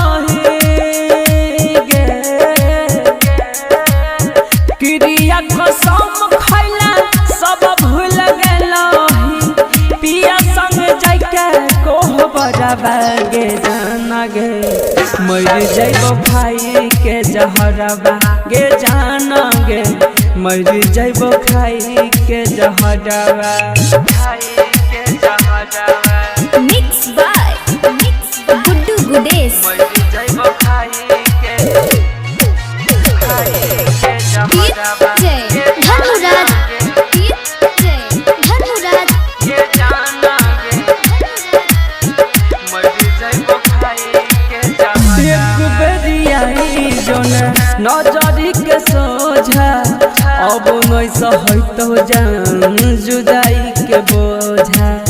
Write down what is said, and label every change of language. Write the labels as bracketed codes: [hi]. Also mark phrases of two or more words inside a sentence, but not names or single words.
[mag] क्रिया कसम खैला सब भूल गेलही पिया संग जाके कोहबरवा गे जाना गे मर जइबो खाई के जहरवा गे जाना गे मर जइबो खाई के जहरवा [en] mix by गुड्डू गुडेश। धन्नो राज। [mag] एक बेरियाई जोन नजरी के सोझा अब नहीं सहतो जान जुदाई के बोझा